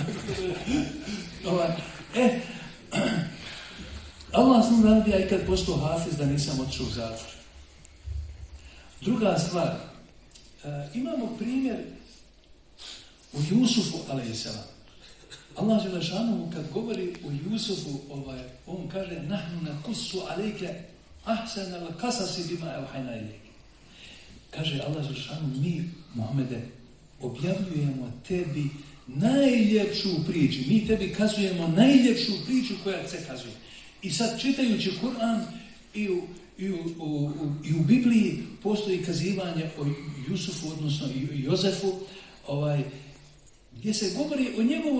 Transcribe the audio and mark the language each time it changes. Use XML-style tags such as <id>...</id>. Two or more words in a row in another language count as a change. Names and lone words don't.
<bs>Allah sam da ja i kad postao hafiz da nisam otišao u zatvor. Druga stvar, imamo primjer u Jusufu, alejselam. Allah dželešanu kad govori o Jusufu, on kaže</bs> <ar>نحن نقص عليك أحسن القصص بما أوحينا إليك.</ar> <bs>Kaže Allah dželešanu, mi, Muhammede, objavljujemo tebi najljepšu priču. Mi tebi kazujemo najljepšu priču koja se kazuje. I sad čitajući Kur'an i u Bibliji postoji kazivanje o Jusufu, odnosno i Jozefu, gdje se govori o njegovoj</bs>